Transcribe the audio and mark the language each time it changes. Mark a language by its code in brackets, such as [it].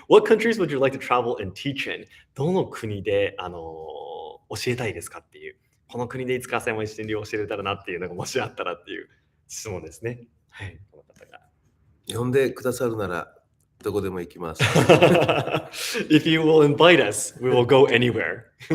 [en] What countries would you like to travel and teach in? [ja] どの国で、教えたいですかっていう。この国でいつかAsayama Ichiden Ryuを教えれたらなっていうのがもしあったらっていう質問ですね。はい。この方が。呼んでくださるならどこでも行きます。 [en] If you will invite us, we will go anywhere.